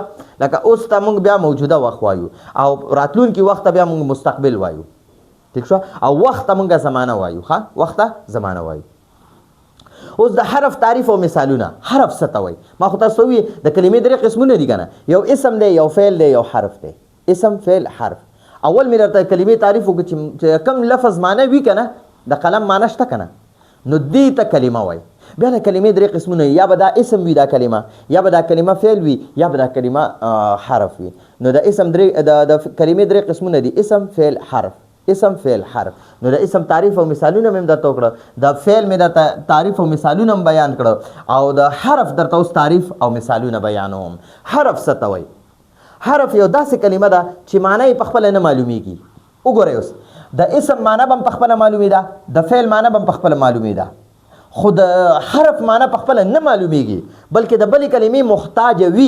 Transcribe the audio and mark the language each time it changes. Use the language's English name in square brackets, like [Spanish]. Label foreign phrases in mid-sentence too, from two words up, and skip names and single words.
[Pashto] لکه اوس ته موږ بیا موجوده وخت وایو، او راتلونکي وخت ته بیا موږ مستقبل وایو. ٹھیک شو؟ او وخت ته موږ زمانه وایو. ښه، وخت ته زمانه وایو. اوس د حرف تعریف او مثالونه. حرف څه ته وایي؟ ما خو تاسو وی د کلمې درې قسمونه دي کنه، یو اسم دی، یو فعل دی، یو حرف دی. اسم، فعل، حرف. اول مې درته کلمې تعریف وکړو چې کم لفظ معنی وي کنه، د قلم معنی شته کنه، نو دې ته کلمه وایي. بیا د کلمې درې قسمونه، یا به دا اسم وي دا کلمه، یا به دا کلمه فعل وي، یا به دا کلمه حرف وي. نو د اسم د کلمې درې قسمونه دي: اسم، فعل، حرف. اسم، فعل، حرف. نو د اسم تعریف او مثالونه مې درته وکړه، د فعل مې درته تعریف او مثالونه هم بیان کړه، او د حرف درته اوس تعریف او مثالونه بیانوم. حرف څه ته وایي؟ حرف یو داسې کلمه ده چې معنی په خپله نه معلومیږي. وګورئ، اوس د اسم معنی به هم په خپله معلومې ده، د فعل معنی به هم په خپله معلومې ده، خو د حرف معنی په خپله نه معلومیږي، بلکې د بلې کلمې محتاجه وي.